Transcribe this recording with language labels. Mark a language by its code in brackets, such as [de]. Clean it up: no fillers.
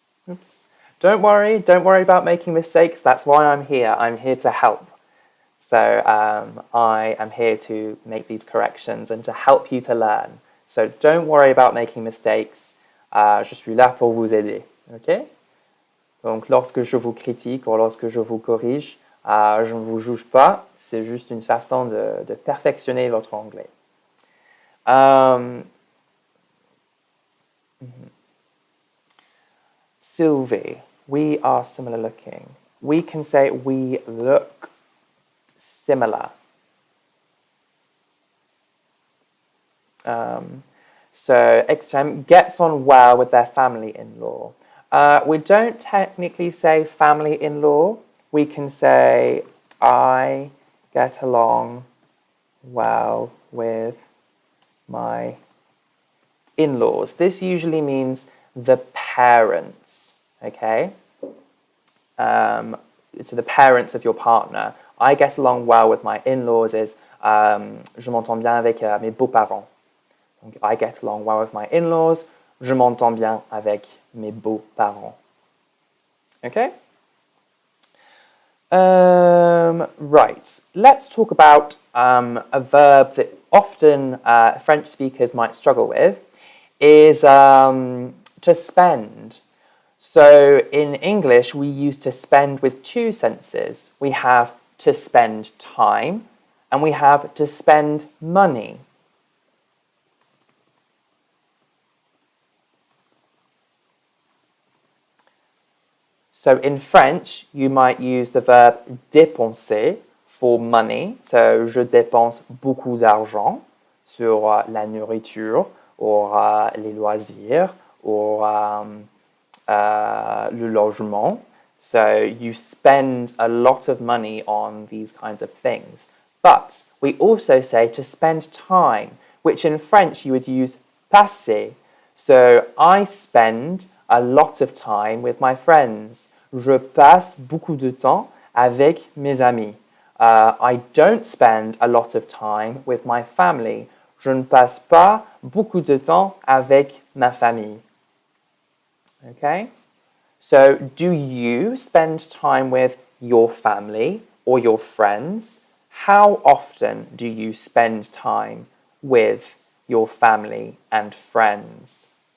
[en] Oops. Don't worry about making mistakes. That's why I'm here. I'm here to help. So I am here to make these corrections and to help you to learn. So don't worry about making mistakes. [fr] Je suis là pour vous aider. Ok? Donc lorsque je vous critique ou lorsque je vous corrige, je ne vous juge pas. C'est juste une façon de perfectionner votre anglais. [en] Sylvie, we are similar looking. We can say we look similar. So extreme gets on well with their family-in-law. We don't technically say family-in-law. We can say I get along well with my in-laws. This usually means the parents, okay? So the parents of your partner. I get along well with my in-laws is [fr] je m'entends bien avec mes beaux-parents. [en] Donc, I get along well with my in-laws. [fr] Je m'entends bien avec mes beaux-parents. [en] Okay? Right. Let's talk about a verb that often French speakers might struggle with is to spend. So in English, we use to spend with two senses. We have to spend time and we have to spend money. So in French, you might use the verb dépenser for money. [fr] So je dépense beaucoup d'argent sur la nourriture ou les loisirs ou le logement. [en] So you spend a lot of money on these kinds of things. But we also say to spend time, which in French you would use passer. So I spend a lot of time with my friends. [fr] Je passe beaucoup de temps avec mes amis. [en] I don't spend a lot of time with my family. [fr] Je ne passe pas beaucoup de temps avec ma famille. [en] Okay? So, do you spend time with your family or your friends? How often do you spend time with your family and friends?